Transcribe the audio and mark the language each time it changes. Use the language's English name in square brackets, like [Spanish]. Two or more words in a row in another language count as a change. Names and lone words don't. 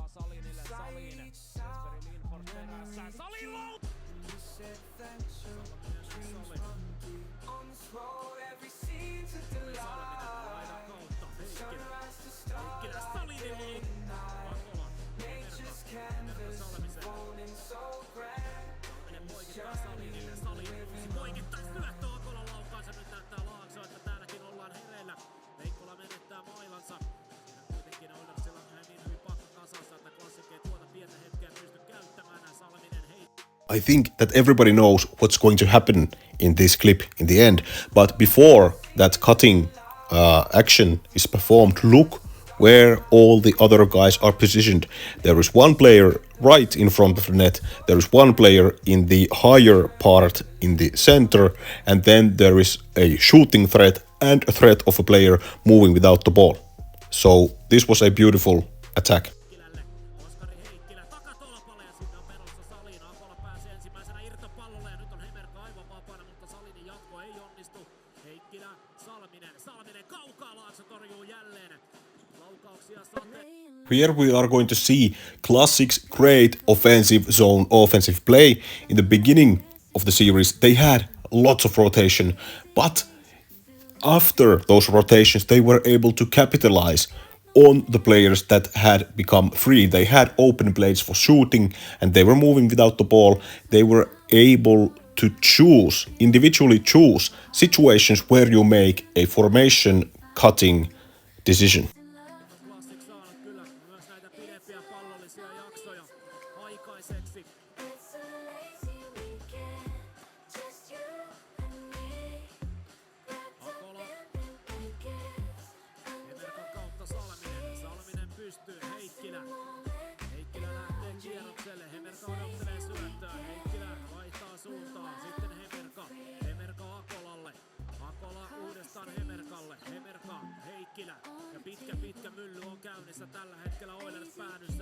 [English] Beside each sound, memory, this adventure, dreams run deep. On this road, every scene's a delight. Sunrise to starlight, day and night. Nature's canvas unfolding so grand. This journey living [Finnish] Poikittaisi syöttö Akolan laukaansa, nyt näyttää Laakso, että täälläkin ollaan hereillä. Veikkola menettää mailansa. Siinä kuitenkin Oilersilla menee niin hyvin pakka kasassa, että Klassikki ei tuota pientä hetkeä pysty käyttämään. Salminen heittää. [English] I think that everybody knows what's going to happen in this clip in the end, but before that cutting action is performed, look where all the other guys are positioned. There is one player right in front of the net, there is one player in the higher part in the center, and then there is a shooting threat and a threat of a player moving without the ball. So this was a beautiful attack. [Finnish] Oskari Heikkilä takatolpalle ja sinne on menossa Salin. Akola pääsee ensimmäisenä irtopallolle ja nyt on Hemerka aivan vapaana, mutta Salinin jatko ei onnistu. Heikkilä, Salminen kaukaa, Laakso torjuu jälleen. Laukauksia [English] Here we are going to see Classic's great offensive zone offensive play. In the beginning of the series, they had lots of rotation, but after those rotations, they were able to capitalize on the players that had become free. They had open plays for shooting and they were moving without the ball. They were able to individually choose situations where you make a formation cutting decision. [Finnish] Classic saanut kyllä myös näitä pidempiä pallollisia jaksoja aikaiseksi. Akola. Hemerkan kautta Salminen pystyy, Heikkilä lähtee kierrokselle, Hemerka odottelee syöttöä, Heikkilä vaihtaa suuntaa, sitten Hemerka Akolalle, Akola uudestaan Hemerkalle, Heikkilä ja pitkä mylly on käynnissä tällä hetkellä Oilers päädyssä.